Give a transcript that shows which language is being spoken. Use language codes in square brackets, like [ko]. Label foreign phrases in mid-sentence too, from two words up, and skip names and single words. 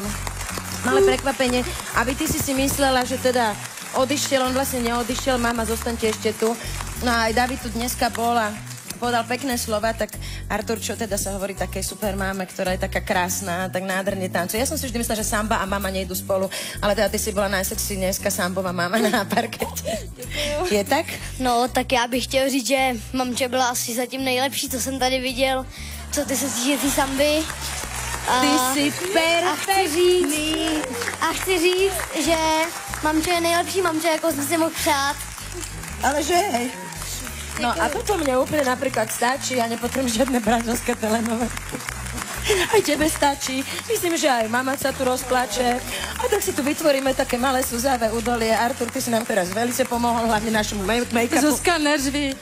[sk] Malé prekvapenie, aby ty si myslela, že teda odišiel, on vlastne neodišiel, mama, zostaňte ešte tu. No a aj David tu dneska bol a povedal pekné slova, tak Artur, čo teda sa hovorí takej super máme, ktorá je taká krásna, tak nádherne tancuje. Ja som si vždy myslela, že samba a mama nejdu spolu, ale teda ty si bola najsexy dneska sambová mama na parkete. Je tak? No, [cs] tak já bych chtěl říct, že mamče byla asi zatím nejlepší, co jsem tady viděl, co ty se týče ty samby. Ty jsi perfektní. A chci říct, že mamče je nejlepší mamče, jako jsem si mohl přát. [sk] Ale že hej. No a toto mne úplne napríklad stačí, ja nepotrebujem žiadne brazilské telenové. Aj tebe stačí. Myslím, že aj mama sa tu rozplače. A tak si tu vytvoríme také malé súzavé údolie. Artur, ty si nám teraz veľmi pomohol, hlavne našemu make-upu. Zuzka, nervy.